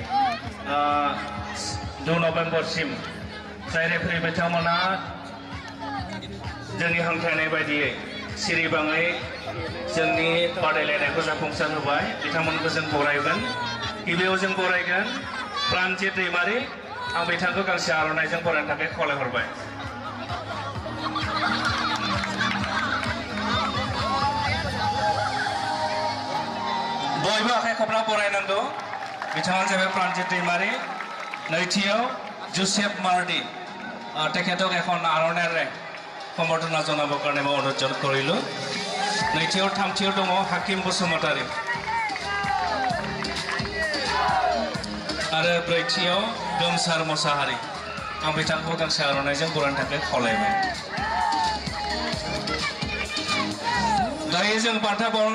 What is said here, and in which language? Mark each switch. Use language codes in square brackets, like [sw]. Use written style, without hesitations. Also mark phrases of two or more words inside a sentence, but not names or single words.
[brx] 2 नभेम्बरसिम जाय रेफारि बिथांमोना जोंनि हांख्रायनाय बायदियै सिरिबाङै जोंनि बादायलायनायखौ जाफुंसार होबाय बिथांमोनखौ जों बरायगोन गिबियाव जों बरायगोन प्राणजित दैमारि आं बिथांखौ गांसे आर'नाइजों बरायनो थाखाय खावलायहरबाय बयबो आखाइ खबना बरायनांगौ बिथाङानो जाबाय प्राणजित दैमारि नैथियाव जोसेफ मार्टी [as] তেখেতক এখন আৰ'নাইৰে সম্বৰ্ধনা জনাবৰ কাৰণে মই অনুৰোধ কৰিলোঁ [brx] নৈথিয়াव थामथियाव दङ हाकिम बसुमतारी आरो ब्रैथियाव गोमसार मोसाहारी आं बिथांखौ गांसे आर'नाइजों बरायनो थाखाय खावलायबाय दायो जों बान्था बावनो